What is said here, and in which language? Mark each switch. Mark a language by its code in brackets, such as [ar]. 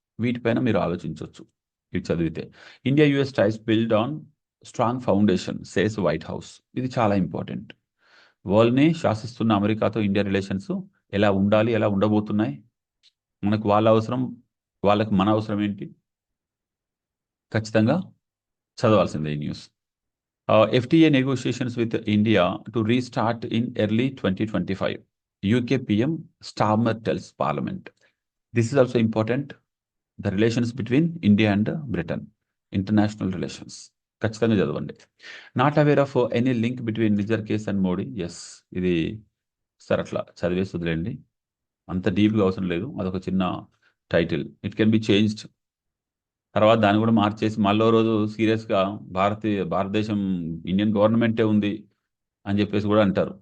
[te] వీటిపైన మీరు ఆలోచించవచ్చు ఇది చదివితే. [en] India US ties build on strong foundation says White House. [te] ఇది చాలా ఇంపార్టెంట్. వరల్డ్ని శాసిస్తున్న అమెరికాతో ఇండియా రిలేషన్స్ ఎలా ఉండాలి, ఎలా ఉండబోతున్నాయి? మనకు వాళ్ళ అవసరం, వాళ్ళకి మన అవసరం ఏంటి? ఖచ్చితంగా చదవాల్సిందే ఈ news. [en] FTA negotiations with India to restart in early 2025. UK PM Starmer tells Parliament. This is also important. The relations between India and Britain. International relations. [te] ఖచ్చితంగా చదవండి. [en] Not aware of any link between Nijjar case and Modi. Yes, [te] ఇది sir అట్లా చదివేసి వదిలేండి, అంత డీప్గా అవసరం లేదు. అదొక చిన్న title. [en] It can be changed. [te] తర్వాత దాన్ని కూడా మార్చేసి మళ్ళీ రోజు సీరియస్గా భారతదేశం ఇండియన్ గవర్నమెంటే ఉంది అని చెప్పేసి కూడా అంటారు.